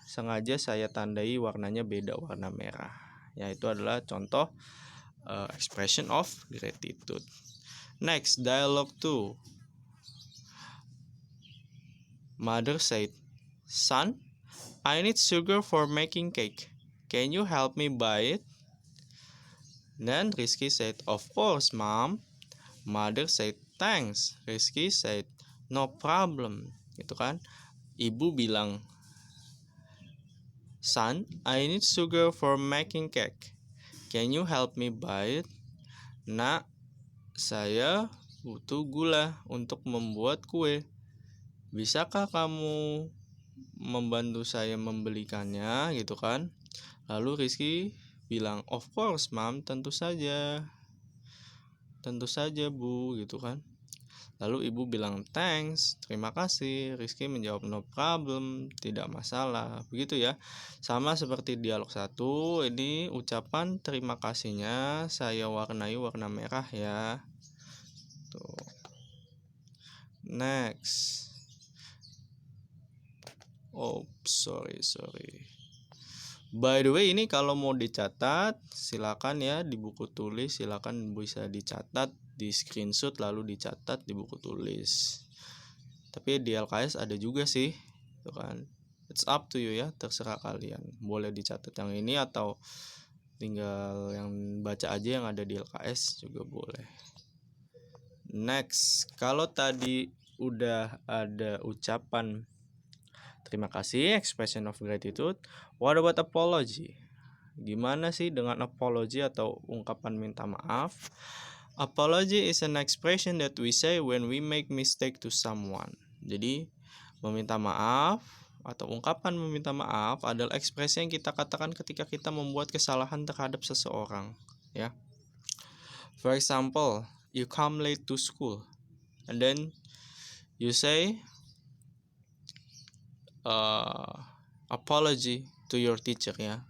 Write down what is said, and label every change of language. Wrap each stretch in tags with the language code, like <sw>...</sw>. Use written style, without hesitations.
<id>Sengaja saya tandai warnanya beda warna merah. Ya, itu adalah contoh expression of gratitude.</id> <en>Next, dialogue 2. Mother said, son, I need sugar for making cake. Can you help me buy it? Then Rizky said, of course, mom. Mother said, thanks. Rizky said, no problem.</en> <id>Gitu kan. Ibu bilang,</id> <en>son, I need sugar for making cake. Can you help me buy it?</en> <id>Nak, saya butuh gula untuk membuat kue. Bisakah kamu membantu saya membelikannya gitu kan? Lalu Rizky bilang,</id> <en>of course mom,</en> <id>tentu saja bu gitu kan. Lalu ibu bilang, thanks, terima kasih. Rizky menjawab,</id> <en>no problem,</en> <id>tidak masalah. Begitu ya. Sama seperti dialog 1, ini ucapan terima kasihnya saya warnai warna merah ya. Tuh.</id> <en>Next. Oh, sorry. By the way,</en> <id>ini kalau mau dicatat, silakan ya di buku tulis, silakan bisa dicatat, di screenshot lalu dicatat di buku tulis. Tapi di LKS ada juga sih, itu kan.</id> <en>It's up to you ya,</en> <id>terserah kalian. Boleh dicatat yang ini atau tinggal yang baca aja yang ada di LKS juga boleh. Next, kalau tadi udah ada ucapan terima kasih, expression of gratitude.</id> <en>What about apology?</en> <id>Gimana sih dengan apology atau ungkapan minta maaf?</id> <en>Apology is an expression that we say when we make mistake to someone.</en> <id>Jadi, meminta maaf atau ungkapan meminta maaf adalah ekspresi yang kita katakan ketika kita membuat kesalahan terhadap seseorang, ya.</id> <en>For example, you come late to school and then you say apology to your teacher ya.</en>